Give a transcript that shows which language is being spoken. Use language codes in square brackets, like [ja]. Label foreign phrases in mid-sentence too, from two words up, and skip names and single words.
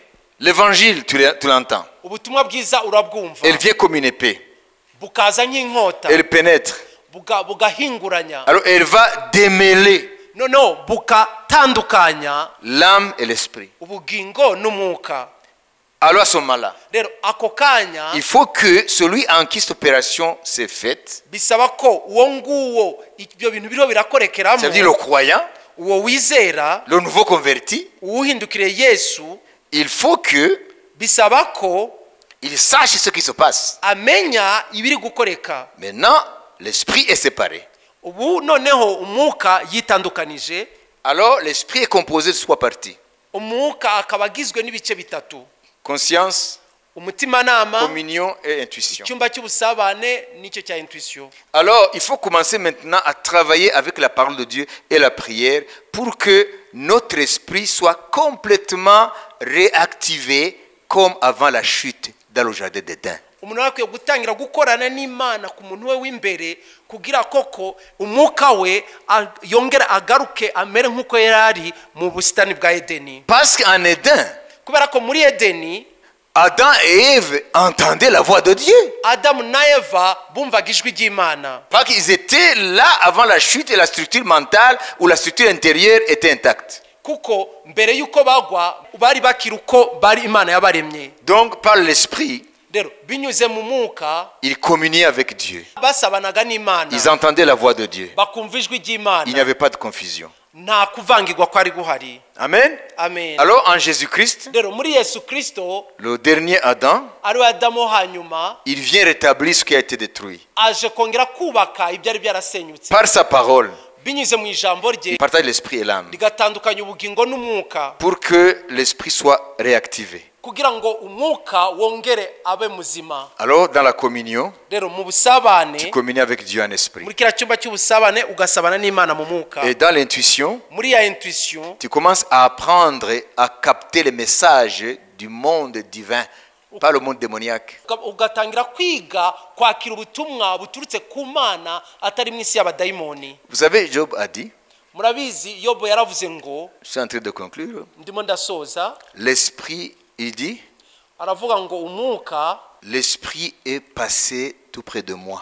[fr] l'évangile, tu l'entends. [rw] ubutumwa bwiza urabwumva. [fr] Elle vient comme une épée. [rw] Bukaza nk'inkota. [fr] Elle pénètre. [rw] Bugahinguranya. [fr] Alors elle va démêler [rw] No bukatandukanya [fr] l'âme et l'esprit. [rw] ubugingo n'umwuka. [fr] Alors à ce moment-là, [rw] Rero ako kanya [fr] il faut que celui en qui cette opération s'est faite, [rw] bisaba ko uwo nguwo ibyo bintu biriho birakorekeramo, [fr] c'est-à-dire le croyant, [rw] uwo wizera, [fr] le nouveau converti, [rw] uwuhindukire Yesu, [fr] il faut que [rw] bisaba ko [fr] il sache ce qui se passe. [rw] amenya ibiri gukoreka. [fr] Maintenant, l'esprit est séparé. [rw] Ubu noneho umwuka yitandukanije. [fr] Alors l'esprit est composé de 3 parties. [rw] Umwuka akaba agizwe n'ibice bitatu: [fr] Conscience, [rw] umutimanama, [fr] communion et intuition. [rw] icyumba cy'ubusabane n'icyo cya intuition. [fr] Alors il faut commencer maintenant à travailler avec la parole de Dieu et la prière pour que notre esprit soit complètement réactivé comme avant la chute dans le jardin d'Éden. [rw] Umuntu akwiye gutangira gukorana n'Imana ku muntu we w'imbere kugira koko umwuka we yongera agaruke amere nk'uko yarari mu busitani bwa Edeni. [fr] Parce qu'en Éden, [rw] Kubera ko muri Edeni [fr] Adam et Ève entendaient la voix de Dieu. [rw] Adamu na Eva bumvaga ijwi ry'Imana. [fr] Parce qu'ils étaient là avant la chute et la structure mentale ou la structure intérieure était intacte. [rw] Kuko mbere yuko bagwa bari bakiri uko bari Imana yabaremye. [fr] Donc par l'esprit, [rw] Rero binyuze mu mwuka [fr] ils communiaient avec Dieu. [rw] basabanaga n'Imana. [fr] Ils entendaient la voix de Dieu. [rw] Bakumva ijwi [fr] Il n'y [rw] ry'Imana. [fr] avait pas de confusion. [rw] Nta kuvangirwa kwari guhari. [fr] Amen. [rw] Amen. [fr] Alors en Jésus-Christ, [rw] Rero muri Yesu Kristo [fr] le dernier Adam, [rw] ari we Adamu hanyuma [fr] il vient rétablir ce qui a été détruit. [rw] aje kongera kubaka ibyari byarasenyutse [fr] Par sa parole, [rw] binyuze mu ijambo rye [fr] il partage l'esprit et l'âme [rw] rigatandukanya ubugingo n'umwuka [fr] pour que l'esprit soit réactivé. [rw] kugira ngo umwuka wongere abe muzima. [fr] Alors dans la communion, [rw] Rero mu busabane, [fr] tu communies avec Dieu en esprit. [rw] muri kiriya cyumba cy'ubusabane ugasabana n'Imana mu mwuka. [fr] Et dans l'intuition, [rw] Muri ya intuition [fr] tu commences à apprendre à capter les messages du monde divin, pas le monde démoniaque. [rw] ugatangira kwiga kwakira ubutumwa buturutse ku Mana atari mu isi y'abadayimoni. [fr] Vous savez, Job a dit, [rw] Murabizi Yobu yaravuze ngo, [fr] je suis en train de conclure, [rw] ndimo ndasoza, [fr] l'esprit, il dit, [rw] aravuga ngo umwuka, [fr] l'esprit est passé tout près de moi.